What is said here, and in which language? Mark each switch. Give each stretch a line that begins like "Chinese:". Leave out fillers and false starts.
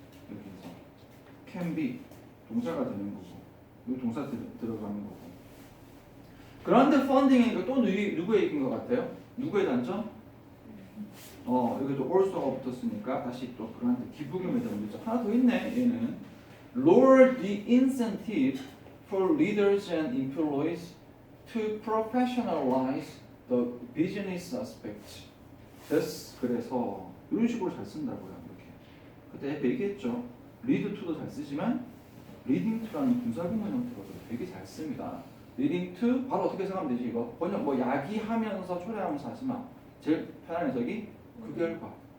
Korean: 여기서 can be 동사가 되는 거고 이 동사 들어가는 거고. 그런데 펀딩이니까 또 누구의 얘기인 것 같아요? 누구의 단점? 여기도 also가 붙었으니까 다시 또 그런데 기부금에 대한 문제 하나 더 있네. 얘는
English: lower the incentive for leaders and employees to professionalize the business aspect.
Korean: 그래서 이런 식으로 잘 쓴다고요. 이렇게. 그때 얘기했죠. lead to도 잘 쓰지만 leading to라는 분사구문 형태로도 되게 잘 씁니다. leading to 바로 어떻게 생각하면 되지 이거? 번역 뭐 야기하면서 초래하면서 하지만 제일 편한 해석이 그 결과.